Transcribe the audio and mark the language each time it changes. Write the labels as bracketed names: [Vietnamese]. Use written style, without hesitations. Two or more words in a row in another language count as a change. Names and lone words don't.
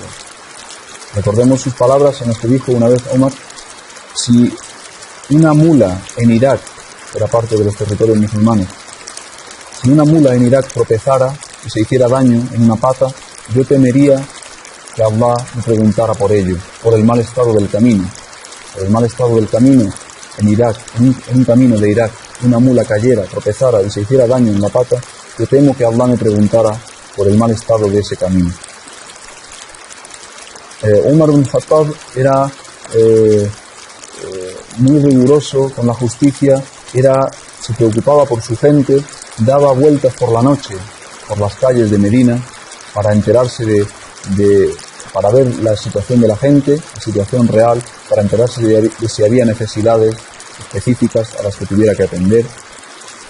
[Spanish] Recordemos sus palabras en las que dijo una vez Umar: si una mula en Irak, que era parte de los territorios musulmanes, si una mula en Irak tropezara y se hiciera daño en una pata, yo temería que Allah me preguntara por ello, por el mal estado del camino. Por el mal estado del camino en Irak, en un camino de Irak, una mula cayera, tropezara y se hiciera daño en la pata, yo temo que Allah me preguntara por el mal estado de ese camino. Umar ibn al-Khattab era muy riguroso con la justicia, se preocupaba por su gente, daba vueltas por la noche por las calles de Medina para enterarse para ver la situación de la gente, la situación real, para enterarse de si había necesidades específicas a las que tuviera que atender.